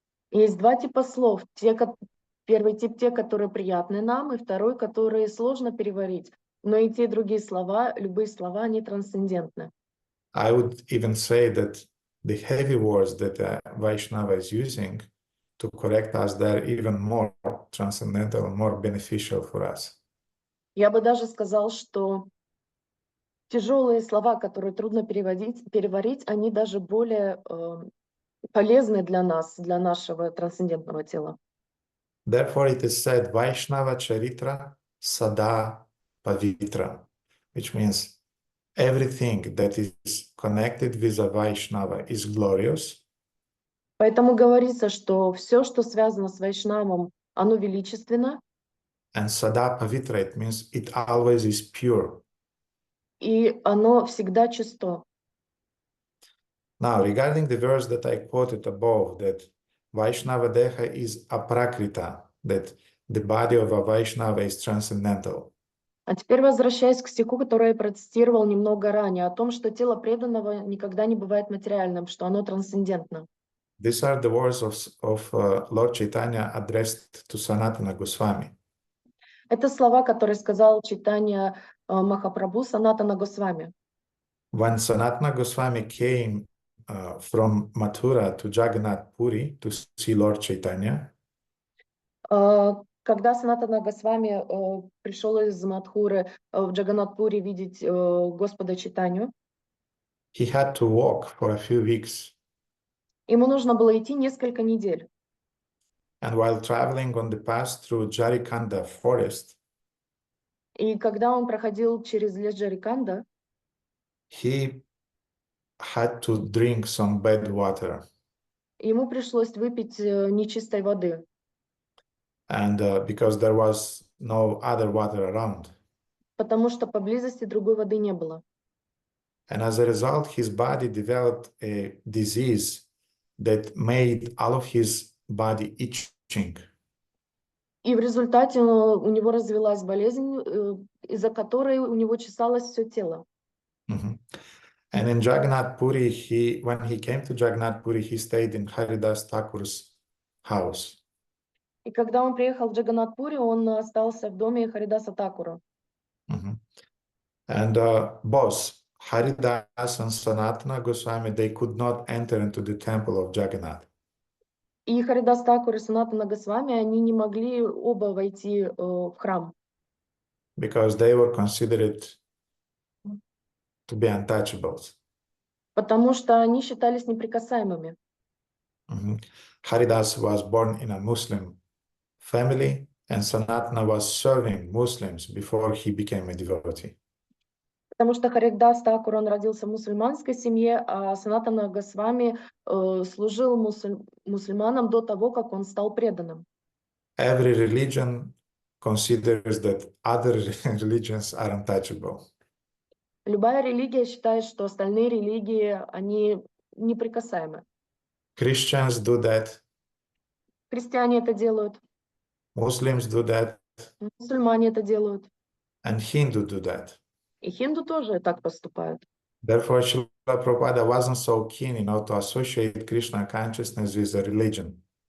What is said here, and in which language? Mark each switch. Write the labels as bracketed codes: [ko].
[ru] Есть два типа слов. Первый тип те, которые приятны нам, и второй, которые сложно переварить. Но и те, и другие слова, любые слова, они трансцендентны. [en] I would even say that the heavy words that Vaishnava is using to correct us, they're even more transcendental and more beneficial for us. [ru] Я бы даже сказал, что тяжелые слова, которые трудно переварить, они даже более полезны для нас, для нашего трансцендентного тела. [en] Therefore, it is said, [bn] Vaishnava Charitra Sada Pavitra, [en] which means everything that is connected with a Vaishnava is glorious. [ru] Поэтому говорится, что все, что связано с Вайшнавом, оно величественно. [en] And Sada Pavitra, it means it always is pure. [ru] И оно всегда чисто. [en] Now, regarding the verse that I quoted above, that Vaishnava Deha is aprakrita, that the body of a Vaishnava is transcendental. [ru] А теперь возвращаясь к стиху, который я процитировал немного ранее, о том, что тело преданного никогда не бывает материальным, что оно трансцендентно. [en] These are the words of Lord Chaitanya addressed to Sanatana Goswami. [ru] Это слова, которые сказал Чайтанья Махапрабху Санатана Госвами. [en] When Sanatana Goswami came from Mathura to Jagannath Puri to see Lord Chaitanya, [ru] когда Санатана Госвами пришел из Мадхуры в Джаганнат-Пури видеть Господа Чайтанью, [en] he had to walk for a few weeks. [ru] ему нужно было идти несколько недель. [en] And while traveling on the path through Jarikanda forest, [ru] И когда он проходил через лес Джариканда, [en] he had to drink some bad water. [ru] ему пришлось выпить нечистой воды. [en] And because there was no other water around. [ru] Потому что поблизости другой воды не было. [en] And as a result, his body developed a disease that made all of his body itching. [ru] И в результате у него развилась болезнь, из-за которой у него чесалось все тело. [en] And in Jagannath Puri, when he came to Jagannath Puri, he stayed in Haridas Thakur's house. [ru] И когда он приехал в Джаганнат-Пури, он остался в доме Харидаса Такура. [en] And both Haridas and Sanatana Goswami, they could not enter into the temple of Jagannath. [ru] И Харидас Такур и Санатана Госвами, они не могли оба войти в храм. [en] Because they were considered to be untouchables. [ru] Потому что они считались неприкасаемыми. [en] Haridas was born in a Muslim family, and Sanatana was serving Muslims before he became a devotee. [ru] Потому что Харидас Такур, он родился в мусульманской семье, а Санатана Госвами служил мусульманам до того, как он стал преданным. [en] Every religion considers that other religions are untouchable. [ru] Любая религия считает, что остальные религии, они неприкасаемы. [en] Christians do that. [ru] Христиане это делают, [en] Muslims do that. [ru] мусульмане это делают, [en] And Hindu do that. [ru] и хинду тоже так поступают. [en] Therefore, Srila Prabhupada wasn't so keen, to associate Krishna consciousness with a religion.